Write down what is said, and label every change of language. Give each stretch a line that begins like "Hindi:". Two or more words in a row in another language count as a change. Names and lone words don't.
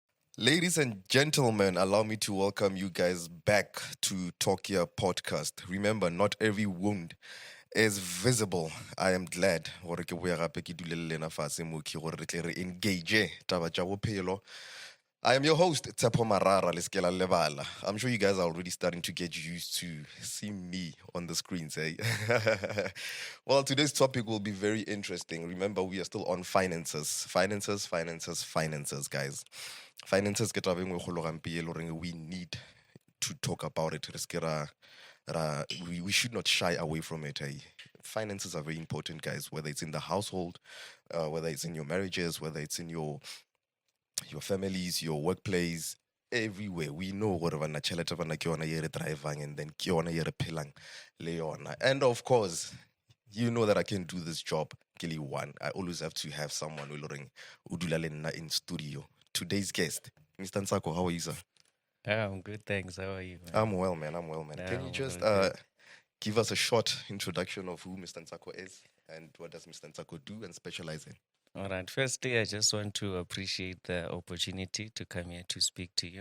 English: Ladies and gentlemen, allow me to welcome you guys back to TalkHere podcast. Remember, not every wound is visible. I am glad
Northern Sotho: gore ke boya gape ke dulele lena fatshe mo ke gore re tle re engage taba tša bophelo.
English: I am your host, Tsepo Marara Leskela Lebala. I'm sure you guys are already starting to get used to see me on the screens, eh? Well, today's topic will be very interesting. Remember, we are still on finances. Finances, guys. Finances get we need to talk about it. We should not shy away from it. Eh? Finances are very important, guys, whether it's in the household, whether it's in your marriages, whether it's in your families, your workplace, everywhere. We know what
Northern Sotho: na tšhelete bana ke yona ye re drivang
English: and then
Northern Sotho: ke yona ye re phelang le yona.
English: And of course, you know that I can do this job. Kili one. I always have to have someone who
Northern Sotho: dula le nna
English: in studio. Today's guest, Mr. Nsako, how are you, sir? I'm good, thanks. How are you, man? I'm well, man. I'm well, man. Can you I'm just good. give us a short introduction of who Mr. Nsako is and what does Mr. Nsako do and specialize in? All right. Firstly, I just want to appreciate the opportunity to come here to speak to you.